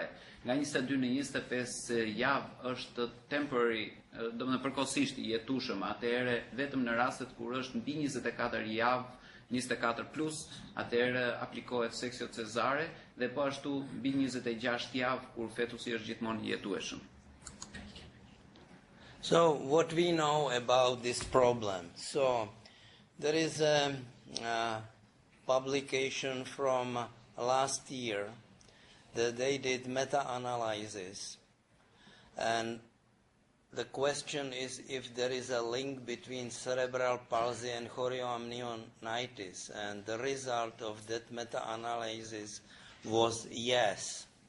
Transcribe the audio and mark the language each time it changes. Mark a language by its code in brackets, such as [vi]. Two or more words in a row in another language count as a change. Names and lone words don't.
[sq] Nga 22 në 25 javë është temporary, domethënë përkohësisht i jetueshëm, atëherë vetëm në rastet kur është mbi 24 javë, 24 plus, atëherë aplikohet seksio cezare, dhe po ashtu mbi 26 javë kur fetusi është gjithmonë i jetueshëm. [en] So what we know about this problem? So there is a publication from last year that they did meta-analysis, and the question is if there is a link between cerebral palsy and chorioamnionitis, and the result of that meta-analysis was yes.